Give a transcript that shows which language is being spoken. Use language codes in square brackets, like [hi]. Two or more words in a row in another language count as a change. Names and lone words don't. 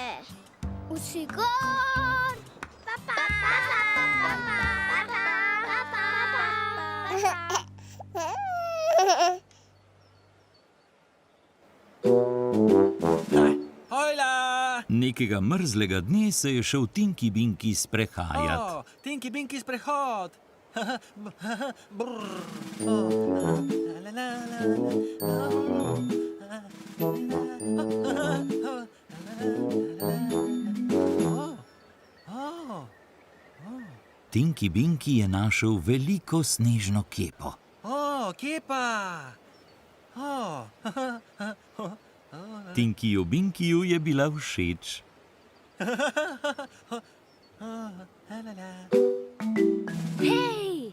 [sl] Usigar. Hojla! Nekega mrzlega dne se je šel Tinky Binky sprehajat. Tinky Binky sprehod. Brr. La, la, la, la. Tinky Binky je našel veliko snežno kepo. Kepa. Tinkyju Binkyju je bila všeč. Hej!